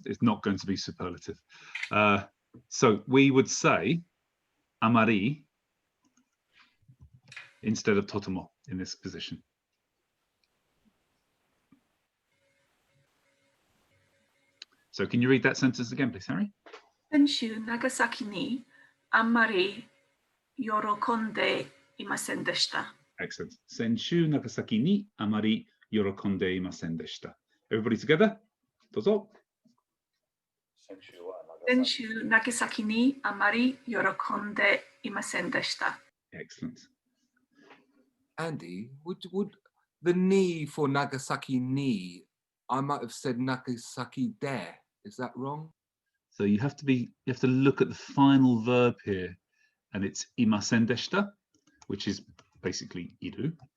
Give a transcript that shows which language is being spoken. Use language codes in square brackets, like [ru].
[en] It's not going to be superlative. So we would say amari instead of totemo in this position. So can you read that sentence again, please, Harry? [ja] 先週、長崎にあんまり喜んでいませんでした。 [en] Excellent. [ja] 先週、長崎にあまり喜んでいませんでした。 [en] Everybody together? どうぞ。 [ja] 先週、長崎にあまり喜んでいませんでした。 [en] Excellent. Andy, would the ni for Nagasaki ni, I might have said Nagasaki de. Is that wrong? So you have to look at the final verb here, and it's imasen deshita, which is basically iru.